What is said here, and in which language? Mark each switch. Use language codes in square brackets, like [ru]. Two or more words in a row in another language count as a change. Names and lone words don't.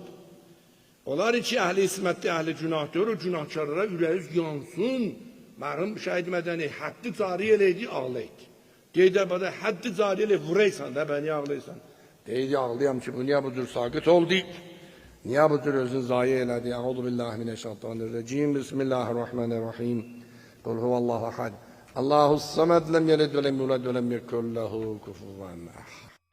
[az] Onlar için ehli ismette, ehli günahtır, o günahkarlara yüreği yansın. Mərhum şahid medeni haddi cari eleydi, ağlaydı. Deydi bana haddi cari eleydi, vuraysan da beni ağlaysan. Deydi ağlayam ki bu niye budur sakit oldu? Niye budur özün zayi eledi? [ar] أعوذ بالله من الشيطان الرجيم. بسم الله الرحمن الرحيم. قل هو الله أحد. الله الصمد لم يلد ولم يولد ولم يكن له كفوا أحد.